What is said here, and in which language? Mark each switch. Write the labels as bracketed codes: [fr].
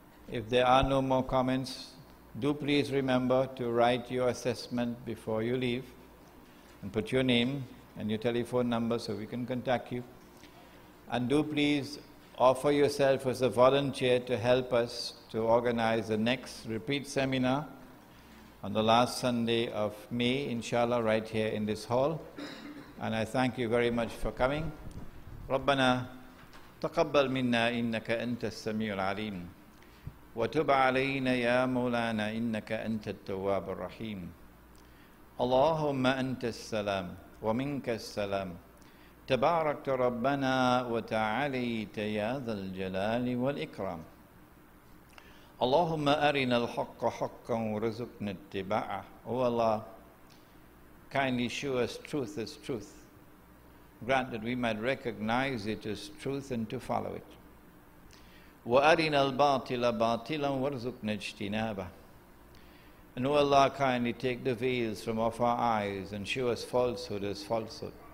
[en] If there are no more comments, do please remember to write your assessment before you leave and put your name and your telephone number so we can contact you. And do please offer yourself as a volunteer to help us to organize the next repeat seminar on the last Sunday of May, inshallah, right here in this hall. And I thank you very much for coming. [ar] ربنا تقبل منا إنك أنت السميع العليم وتب علينا يا مولانا إنك أنت التواب الرحيم اللهم أنت السلام ومنك السلام تباركت ربنا وتعاليت يا ذا الجلال والإكرام اللهم أرنا الحق حقا وارزقنا اتباعه. [en] O Allah, kindly show us truth as truth. Grant that we might recognize it as truth and to follow it. [ar] وَأَرِنَا الْبَاطِلَ بَاطِلًا وَارْزُقْنَا اجْتِنَابَهُ. [en] And O Allah, kindly take the veils from off our eyes and show us falsehood as falsehood.